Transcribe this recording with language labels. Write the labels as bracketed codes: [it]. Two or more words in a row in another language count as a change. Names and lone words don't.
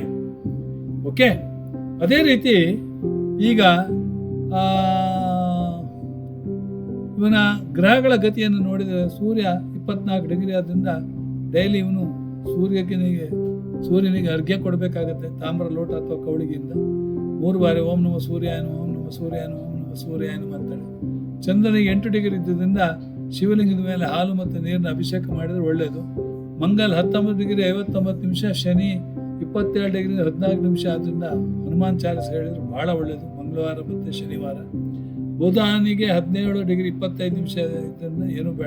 [kn] ಓಕೆ, ಅದೇ ರೀತಿ ಈಗ ಇವನ ಗ್ರಹಗಳ ಗತಿಯನ್ನು ನೋಡಿದರೆ ಸೂರ್ಯ 24 ಡಿಗ್ರಿ ಆದ್ರಿಂದ ಡೈಲಿ ಇವನು ಸೂರ್ಯನಿಗೆ ಅರ್ಘ್ಯ ಕೊಡಬೇಕಾಗತ್ತೆ. ತಾಮ್ರ ಲೋಟ ಅಥವಾ ಕವಳಿಗೆಯಿಂದ 3 ಬಾರಿ [sa] ಓಂ ನಮಃ ಸೂರ್ಯಾಯ ನಮಃ, ಓಂ ನಮಃ ಸೂರ್ಯಾಯ ನಮಃ, ಓಂ ನಮಃ ಸೂರ್ಯಾಯ ನಮಃ ಅಂತೇಳಿ. [kn] ಚಂದ್ರನಿಗೆ 8 ಡಿಗ್ರಿ ಇದ್ದುದರಿಂದ ಶಿವಲಿಂಗದ ಮೇಲೆ ಹಾಲು ಮತ್ತು ನೀರಿನ ಅಭಿಷೇಕ ಮಾಡಿದರೆ ಒಳ್ಳೆಯದು. ಮಂಗಲ್ 19 ಡಿಗ್ರಿ 59 ನಿಮಿಷ, ಶನಿ 27 ಡಿಗ್ರಿ 14 ನಿಮಿಷ. ಆದ್ದರಿಂದ ಹನುಮಾನ್ ಚಾಲಿಸ್ ಹೇಳಿದ್ರು ಬಹಳ ಒಳ್ಳೆಯದು ಮಂಗಳವಾರ ಮತ್ತು ಶನಿವಾರ. ಬುಧನಿಗೆ 17 ಡಿಗ್ರಿ 25 ನಿಮಿಷ ಇದರಿಂದ ಏನೂ ಬೇಡ.